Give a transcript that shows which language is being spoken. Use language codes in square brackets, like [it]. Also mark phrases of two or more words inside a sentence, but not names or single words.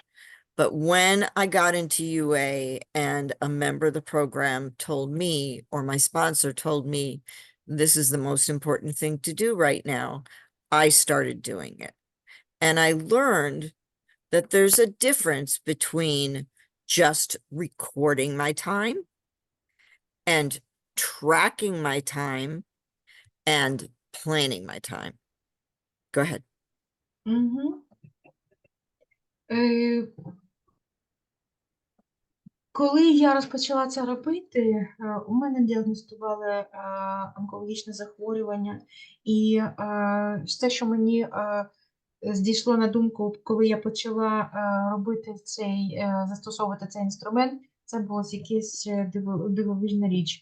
[en] But when I got into UA and a member of the program told me, or my sponsor told me, this is the most important thing to do right now, I started doing it. And I learned that there's a difference between just recording my time and tracking my time and planning my time. Go ahead. [uk] Коли я розпочала це робити, у мене діагностували онкологічне захворювання, і все, що мені здійшло на думку, коли я почала робити застосовувати цей інструмент, це була якась дивовижна річ.